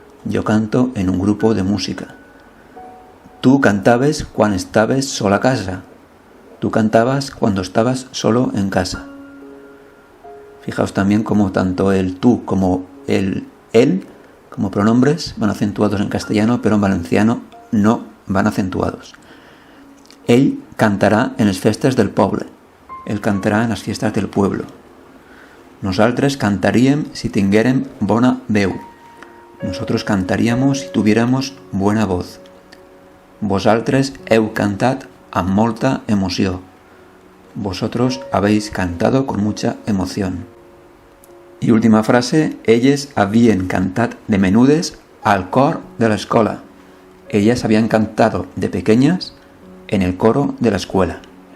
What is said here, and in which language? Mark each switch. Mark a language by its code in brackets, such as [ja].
[es] Jo canto en un grupo de música. [ca] Tu cantaves quan estaves sola a casa. [es] Tu cantabas cuando estabas solo en casa. Fijaos también como tanto el tú como el él, como pronombres, van acentuados en castellano, pero en valenciano no van acentuados. [ca] Ell cantarà en les festes del poble. [es] Él cantarà en las fiestas del pueblo. [ca] Nosaltres cantaríem si tinguérem bona veu. [es] Nosotros cantaríamos si tuviéramos buena voz. [ca] Vosaltres heu cantat amb molta emoció. [es] Vosotros habéis cantado con mucha emoción. Y última frase: [ca] elles havien cantat de menudes al cor de la escola. [es] Ellas habían cantado de pequeñas en el coro de la escuela.